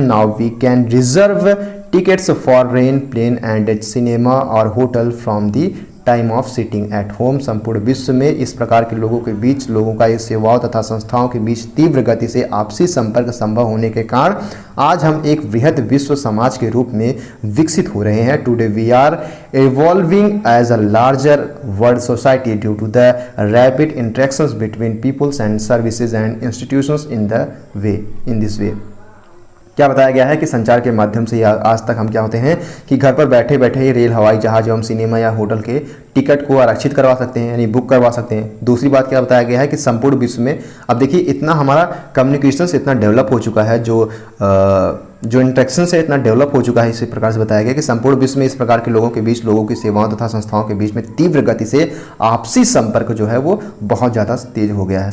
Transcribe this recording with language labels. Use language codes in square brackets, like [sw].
[en] Now we can reserve tickets for rain, plane and cinema और hotel from the time of sitting at home. [hi] संपूर्ण विश्व में इस प्रकार के लोगों के बीच, लोगों का इस सेवाओं तथा संस्थाओं के बीच तीव्र गति से आपसी संपर्क संभव होने के कारण आज हम एक वृहद विश्व समाज के रूप में विकसित हो रहे हैं। [en] Today we are evolving as a larger world society due to the rapid interactions between peoples and services and institutions in this way। [hi] क्या बताया गया है कि संचार के माध्यम से आज तक हम क्या होते हैं कि घर पर बैठे बैठे ही रेल, हवाई जहाज एवं सिनेमा या होटल के टिकट को आरक्षित करवा सकते हैं, यानी बुक करवा सकते हैं। दूसरी बात क्या बताया गया है कि संपूर्ण विश्व में, अब देखिए इतना हमारा कम्युनिकेशन इतना डेवलप हो चुका है, जो इंटरेक्शन से इतना डेवलप हो चुका है, इसी प्रकार से बताया गया कि संपूर्ण विश्व में इस प्रकार के लोगों के बीच, लोगों की सेवाओं तथा संस्थाओं के बीच में तीव्र गति से आपसी संपर्क जो है वो बहुत ज़्यादा तेज हो गया है।